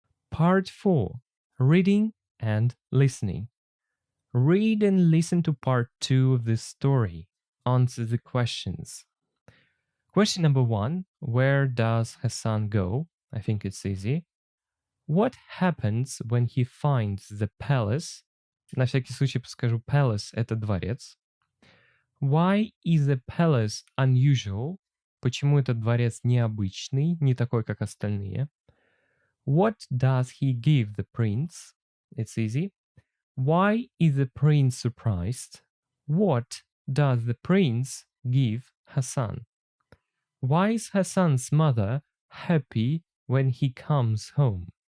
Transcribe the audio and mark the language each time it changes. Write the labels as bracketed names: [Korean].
[English] Part 4. Reading and listening. Read and listen to part 2 of this story. Answer the questions. Question number 1. Where does Hassan go? I think it's easy. What happens when he finds the palace? [Russian] На всякий случай подскажу, palace – это дворец. [English] Why is the palace unusual? [Russian] Почему этот дворец необычный, не такой, как остальные? [English] What does he give the prince? It's easy. Why is the prince surprised? What does the prince give Hassan? Why is Hassan's mother happy when he comes home?